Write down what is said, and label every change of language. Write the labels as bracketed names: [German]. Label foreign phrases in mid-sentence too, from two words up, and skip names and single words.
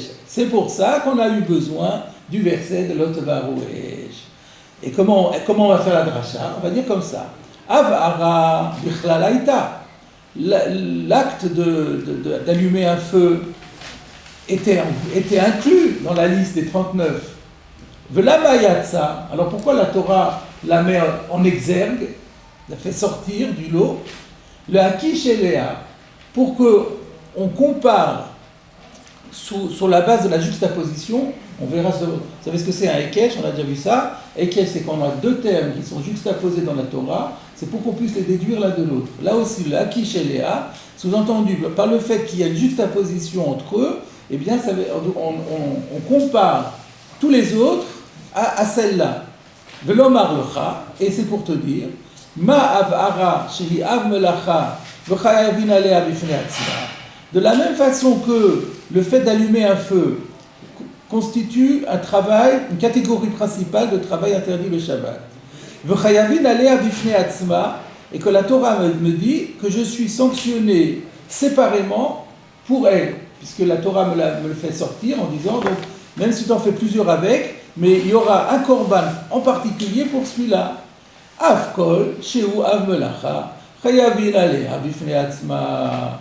[French] C'est pour ça qu'on a eu besoin du verset de [Hebrew] לא תבערו אש. [French] Et comment on va faire la dracha? On va dire comme ça. [Hebrew] הבערה בכלל היתה. [French] L'acte d'allumer un feu était inclus dans la liste des 39. [Hebrew] ולמה יצאה. [French] Alors pourquoi la Torah la met en exergue, la fait sortir du lot, le Hakish et Léa, pour qu'on compare sur la base de la juxtaposition. On verra, vous savez ce que c'est un Ekesh, on a déjà vu ça. Ekesh, c'est quand on a deux termes qui sont juxtaposés dans la Torah, c'est pour qu'on puisse les déduire l'un de l'autre. Là aussi, le Hakish et Léa, sous-entendu par le fait qu'il y a une juxtaposition entre eux, eh bien, on compare tous les autres à celle-là. [Hebrew] ולומר לך, [French] et c'est pour te dire, [Hebrew] מה הבערה שהיא אב מלאכה וחייבין עליה בפני עצמה. [French] De la même façon que le fait d'allumer un feu constitue un travail, une catégorie principale de travail interdit le Shabbat. [Hebrew] וחייבין עליה בפני עצמה, [French] et que la Torah me dit que je suis sanctionné séparément pour elle, puisque la Torah me le fait sortir en disant, donc, même si tu en fais plusieurs avec, mais il y aura un korban en particulier pour celui-là. [Hebrew] אף כל, שהוא אב מלאכה, חייבין עליה בפני עצמה.